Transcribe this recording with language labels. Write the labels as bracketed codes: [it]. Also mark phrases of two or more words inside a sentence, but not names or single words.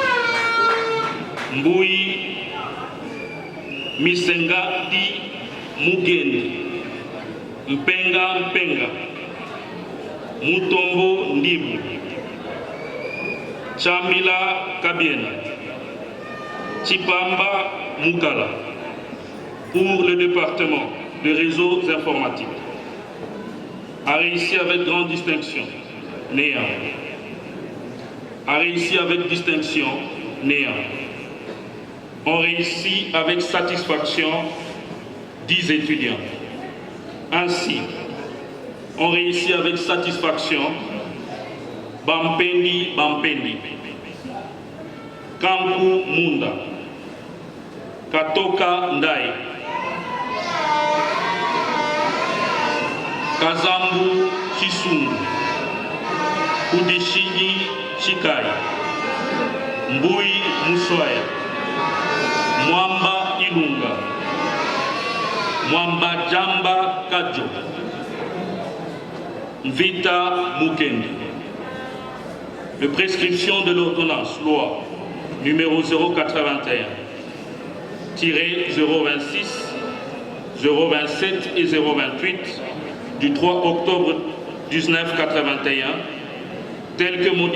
[fr] Mbui Misenga Di Mugendi, Mpenga, Mutombo Ndibu, Chamila Kabiena, Chipamba Mukala. Pour le département des réseaux informatiques, a réussi avec grande distinction, néant. A réussi avec distinction, néant. On réussit avec satisfaction 10 étudiants. Ainsi, on réussit avec satisfaction Bampendi, Kampu Munda, Katoka Ndai, Kazambu Chisungu, Kudishigi Chikai, Mbui Muswaya, Mwamba Ilunga, Mwamba Jamba Kajo, Vita Mukendi. De prescription de l'ordonnance loi numéro 081 026, 027 et 028 du 3 octobre 1981, tel que modifié